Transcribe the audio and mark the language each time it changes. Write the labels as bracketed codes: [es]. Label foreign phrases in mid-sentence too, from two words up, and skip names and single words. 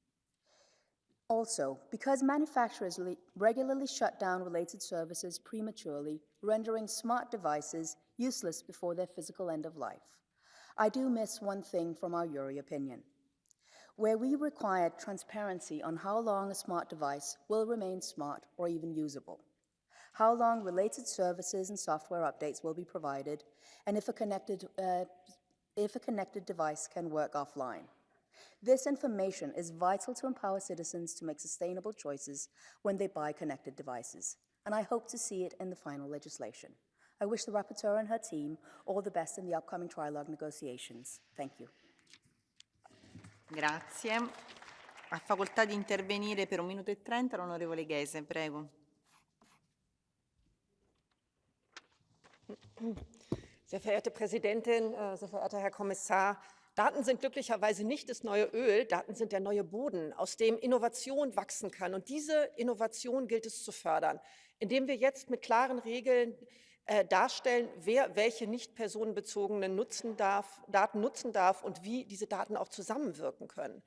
[en] Also, because manufacturers regularly shut down related services prematurely, rendering smart devices useless before their physical end of life, I do miss one thing from our URI opinion, where we required transparency on how long a smart device will remain smart or even usable, how long related services and software updates will be provided, and if a connected device can work offline. This information is vital to empower citizens to make sustainable choices when they buy connected devices, and I hope to see it in the final legislation. I wish the Rapporteur and her team all the best in the upcoming trilogue negotiations. Thank you. [it] Grazie. Ha facoltà di intervenire per 1 minuto e 30 l'onorevole Ghese. Prego. [de] Sehr verehrte Präsidentin, sehr verehrter Herr Kommissar, Daten sind glücklicherweise nicht das neue Öl, Daten sind der neue Boden, aus dem Innovation wachsen kann. Und diese Innovation gilt es zu fördern, indem wir jetzt mit klaren Regeln darstellen, wer welche nicht personenbezogenen Daten nutzen darf und wie diese Daten auch zusammenwirken können.